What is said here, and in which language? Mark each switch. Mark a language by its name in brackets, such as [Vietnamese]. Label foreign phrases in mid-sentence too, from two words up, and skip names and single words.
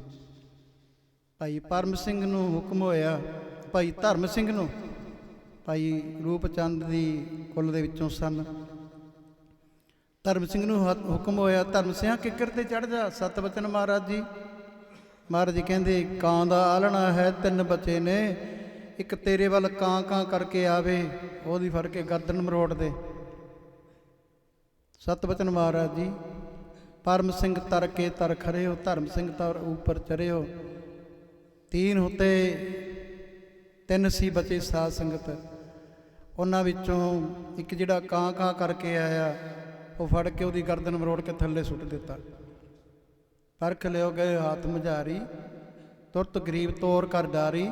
[Punjabi] ਭਾਈ ਪਰਮ ਸਿੰਘ ਨੂੰ ਹੁਕਮ ਹੋਇਆ, ਭਾਈ ਧਰਮ ਸਿੰਘ ਨੂੰ, ਭਾਈ ਰੂਪ ਚੰਦ ਦੀ ਕੁੱਲ ਦੇ ਵਿੱਚੋਂ ਸਨ, ਧਰਮ ਸਿੰਘ ਨੂੰ ਹੁਕਮ ਹੋਇਆ, ਧਰਮ ਸਿੰਘਾ ਕਿੱਕਰ ਤੇ ਚੜ੍ਹ ਜਾ। ਸਤ ਬਚਨ ਮਹਾਰਾਜ ਜੀ, ਮਹਾਰਾਜ ਜੀ ਕਹਿੰਦੇ ਕਾਂ ਦਾ ਆਲਣਾ ਹੈ, 3 ਬੱਚੇ ਨੇ, ਇੱਕ ਤੇਰੇ ਵੱਲ ਕਾਂ ਕਾਂ ਕਰਕੇ ਆਵੇ, ਉਹਦੀ ਫੜ ਕੇ ਗਰਦਨ ਮਰੋੜ ਦੇ। ਸਤ ਬਚਨ ਮਹਾਰਾਜ ਜੀ, [Braj] परम सिंह तर के तर खरे हो, धर्म सिंह तर ऊपर चरे हो। तीन होते [Punjabi] ਤਿੰਨ ਸੀ ਬਚੇ ਸਾਧ ਸੰਗਤ। ਉਹਨਾਂ ਵਿੱਚੋਂ ਇੱਕ ਜਿਹੜਾ ਕਾਂ ਕਾਂ ਕਰਕੇ ਆਇਆ, ਉਹ ਫੜ ਕੇ ਉਹਦੀ ਗਰਦਨ ਮਰੋੜ ਕੇ ਥੱਲੇ ਸੁੱਟ ਦਿੱਤਾ। [Braj] परख लियो गए हाथ मझारी, तुरत गरीब तोर कर डारी।